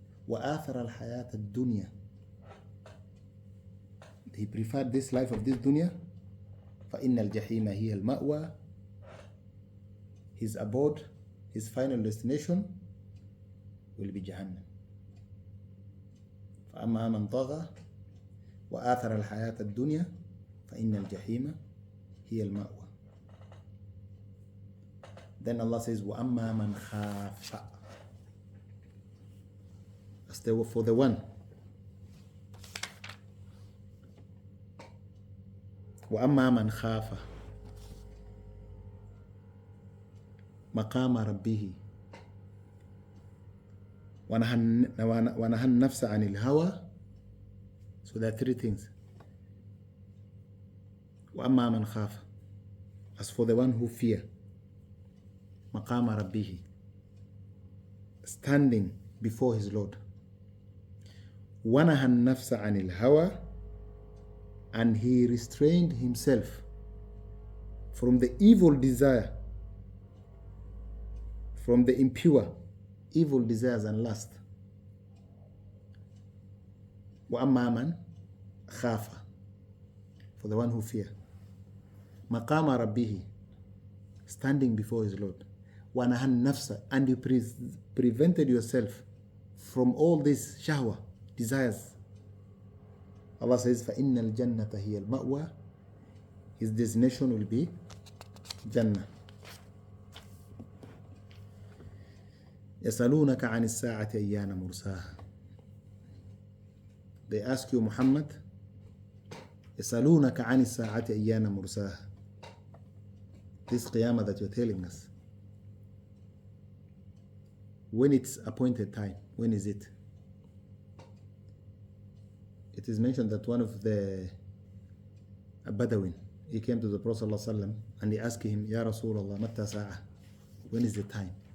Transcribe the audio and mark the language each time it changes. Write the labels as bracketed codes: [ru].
[ar] وآثر الحياة الدنيا. [en] He preferred this life of this dunya. [ar] فإن الجحيم هي المأوى. [en] His abode, his final destination will be Jahannam. [ar] فأما من طغى وآثر الحياة الدنيا فإن الجحيم هي المأوى. [en] Then Allah says, [ar] وَأَمَّا مَنْ خَافَ. [en] As for the one. [ar] وَأَمَّا مَنْ خَافَ مقام ربه ونهى النفس عن الهوى. [en] So there are three things. [ar] وَأَمَّا مَنْ خَافَ. [en] As for the one who fear [ar] مقام ربه, [en] standing before his Lord. [ar] ونهى النفس عن الهوى, [en] and he restrained himself from the evil desire, from the impure evil desires and lust. [ar] وَأَمَّا مَنْ خَافَ, [en] for the one who fear [ar] مَقَامَ رَبِّهِ, [en] standing before his Lord. [ar] وَنَهَى النَّفْسَ, [en] and you prevented yourself from all these shahwa, desires. Allah says, [ar] فَإِنَّ الْجَنَّةَ هِيَ الْمَأْوَى. [en] His destination will be Jannah. [ar] يَسَأَلُونَكَ عَنِ السَّاعَةِ أَيَّانَ مُرْسَاهَا. [en] They ask you, Muhammad, [ar] يَسَأَلُونَكَ عَنِ السَّاعَةِ أَيَّانَ مُرْسَاهَا. [en] This qiyamah that you're telling us, when it's appointed time, when is it? It is mentioned that one of the Badawin, he came to the Prophet ﷺ and he asked him, [ar] Ya Rasulullah, matta sa'a, [en] when is the time?